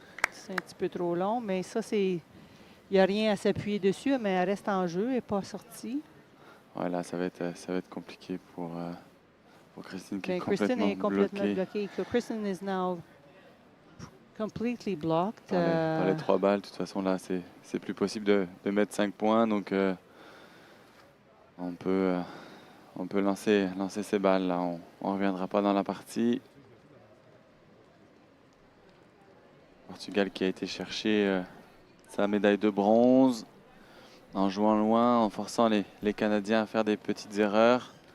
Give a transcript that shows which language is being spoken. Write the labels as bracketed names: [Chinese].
[French] C'est un petit peu trop long, mais ça, c'est. Il n'y a rien à s'appuyer dessus, mais elle reste en jeu, elle n'est pas sortie. Voilà, ça va être compliqué pour Christine qui est Mais Kristen est complètement bloquée bloquée. [English] So Kristen is now completely blocked. [French] par les 3 balles. De toute façon, là, c'est plus possible de mettre 5 points. Donc, on peut lancer ces balles. Là, on ne reviendra pas dans la partie. Portugal qui a été chercher sa médaille de bronze en jouant loin, en forçant les Canadiens à faire des petites erreurs.